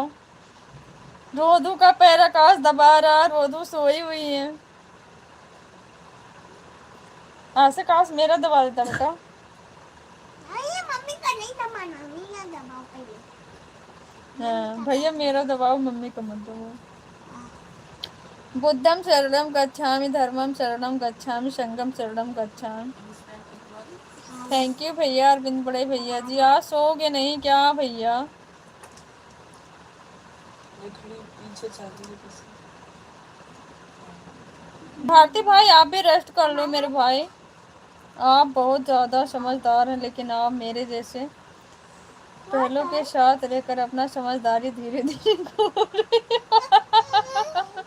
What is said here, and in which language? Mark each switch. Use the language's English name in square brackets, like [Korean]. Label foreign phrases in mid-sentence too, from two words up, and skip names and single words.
[Hindi] रोधू का पैर आकाश दबा रहा, रोधू सोई हुई है। ऐसे काश मेरा दबा देता बेटा। मम्मी का नहीं दबाना, मेरा दबाओ पहले। हाँ भैया मेरा दबाओ, मम्मी का मत दबाओ। [Pali] बुद्धम शरणम गच्छामि, धर्मम शरणम गच्छामि, संघम शरणम गच्छामि। [English] thank you [Hindi] भैया अरविंद बड़े भैया जी। आज सोओगे नहीं क्या भैया? भारती भाई आप भी रेस्ट कर लो मेरे भाई। आप बहुत ज़्यादा समझदार हैं, लेकिन आप मेरे जैसे पहलों के साथ रहकर अपना समझदारी धीरे धीरे खो रहे हैं।